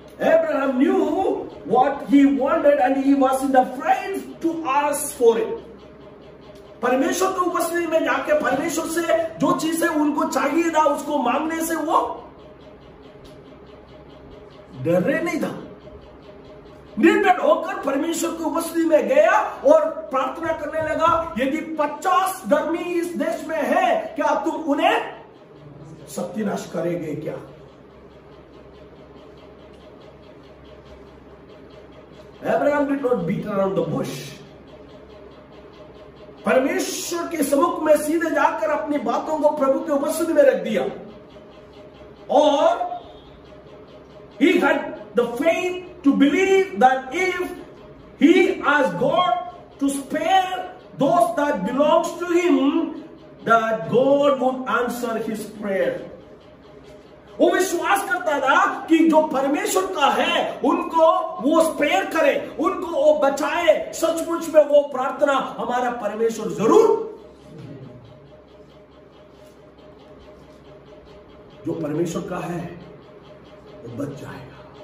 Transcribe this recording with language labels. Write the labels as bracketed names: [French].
[English] Abraham knew what he wanted and he wasn't afraid to ask for it। [Hindi] परमेश्वर की उपस्थिति में जाके परमेश्वर से जो चीजें उनको चाहिए था उसको मांगने से वो डर रहे नहीं था। निर्डर होकर परमेश्वर की उपस्थिति में गया और प्रार्थना करने लगा, यदि 50 धर्मी इस देश में है, क्या तुम उन्हें सत्यानाश करेंगे क्या? [English] Abraham did not beat around the bush। [Hindi] परमेश्वर के सम्मुख में सीधे जाकर अपनी बातों को प्रभु की उपस्थिति में रख दिया, और [English] he had the faith to believe that if he asked God to spare those that belongs to him, that God would answer his prayer। [Hindi] वो विश्वास करता था कि जो परमेश्वर का है उनको वो स्पेयर करे, उनको वो बचाए। सचमुच में वो प्रार्थना हमारा परमेश्वर जरूर, जो परमेश्वर का है वो बच जाएगा।